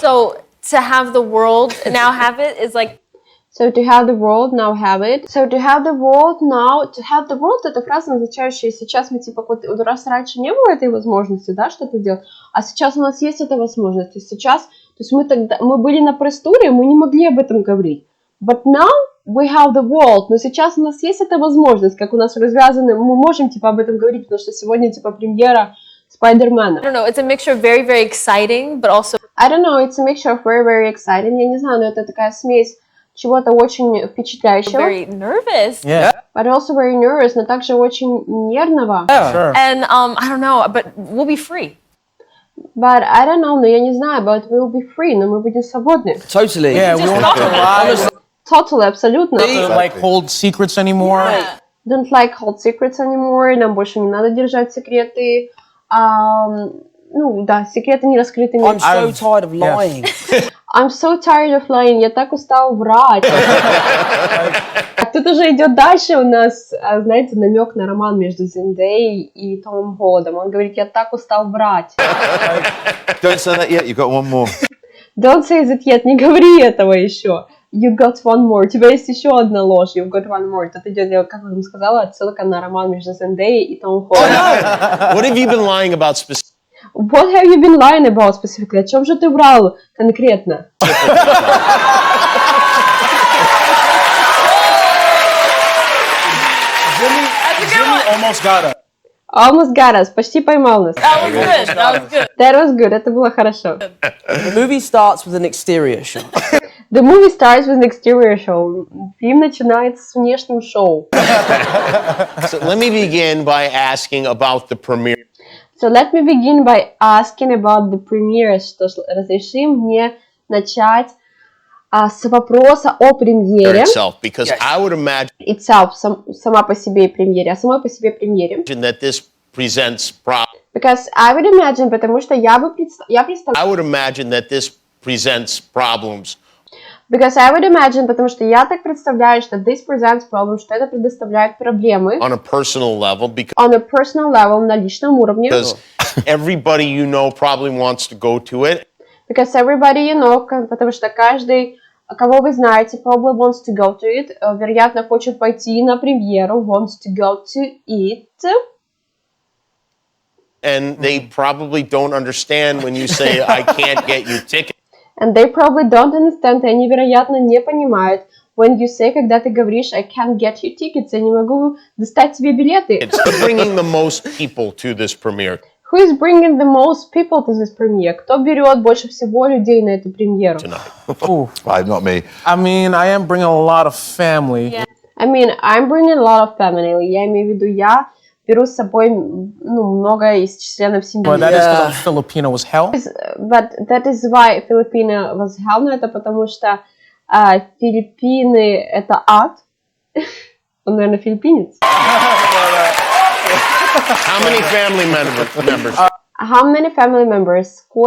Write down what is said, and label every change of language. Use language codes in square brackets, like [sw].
[en] So to have the world now have it is like So to have the world now have it. So to have the world [ru] now, to have the world это фраза, означающая сейчас мы типа вот раз раньше не было этой возможности, да, что-то делать, а сейчас у нас есть эта возможность. И сейчас, то есть мы были на пресс-туре, мы не могли об этом говорить. [en] But now we have the world. [ru] Но сейчас у нас есть эта возможность, как у нас развязаны, мы можем типа об этом говорить, потому что сегодня типа премьера Спайдермена. [en] I don't know, it's a mixture of very, very exciting, but also I don't know, it's a mixture of very, very exciting. [ru] Я не знаю, но это такая смесь чего-то очень впечатляющего. [en] Very nervous. Yeah. But also very nervous, [ru] но также очень нервного. [en] Sure. And I don't know, but we'll be free. But I don't know, [ru] но я не знаю, [en] but we'll be free, [ru] но мы будем свободны. [en] Totally. Yeah, we won't have to lie. Totally, [ru] абсолютно. [en] Don't like hold secrets anymore. Don't like hold secrets anymore, [ru] нам больше не надо держать секреты. Ну, да, секреты не раскрытыми. [en] I'm so tired of lying. I'm so tired of lying. [ru] Я так устал врать. Тут уже идет дальше у нас, знаете, намек на роман между Зендаей и Томом Холландом. Он говорит, я так устал врать. [en] Don't say that yet. You've got one more. Don't say that yet. [ru] Не говори этого еще. [en] You got one more. [ru] У тебя есть еще одна ложь. [en] You've got one more. [ru] Тут идет, как я вам сказала, отсылка на роман между Зендаей и Томом Холландом. [en] What have you been lying about specifically? What have you been lying about specifically? [ru] О чем же ты врал конкретно? [en] Jimmy almost got us. Almost got us. [ru] Почти поймал нас. [en] That was good. That was good. That was good. [ru] Это было хорошо. [en] The movie starts with an exterior shot. The movie starts with an exterior show. [ru] Фильм начинается с внешним шоу. [en] So let me begin by asking about the premiere So let me begin by asking about the premiere. [ru] Что ж, разреши мне начать с вопроса о премьере. itself, because I would imagine Itself, сама по себе премьере. О самой по себе премьере. [en] that this presents problems. Because I would imagine, [ru] потому что я представляю. [en] I would imagine that this presents problems Because I would imagine, [ru] потому что я так представляю, что [en] this presents problems, [ru] что это предоставляет проблемы [en] on a personal level on a personal level, [ru] на личном уровне. [en] because everybody you know probably wants to go to it. Because everybody you know, [ru] потому что каждый, кого вы знаете, [en] probably wants to go to it, [ru] вероятно, хочет пойти на премьеру, [en] wants to go to it. And they probably don't understand when you say, I can't get you tickets. And they probably don't understand, [ru] и они, вероятно, не понимают, [en] when you say, [ru] когда ты говоришь, [en] I can't get you tickets, [ru] я не могу достать тебе билеты. [en] It's bringing the most people to this premiere. Who is bringing the most people to this premiere? [ru] Кто берет больше всего людей на эту премьеру? [en] Not me. I mean, I am bringing a lot of family. I mean, I'm bringing a lot of family. [ru] Я имею в виду, я беру с собой много из членов семьи. [en] But that is because I'm Filipino as hell. But that is why Filipino was hell. [ru] Но это потому что Филиппины — это ад. Он, наверное, филиппинец. [en] How many family members? How many family members?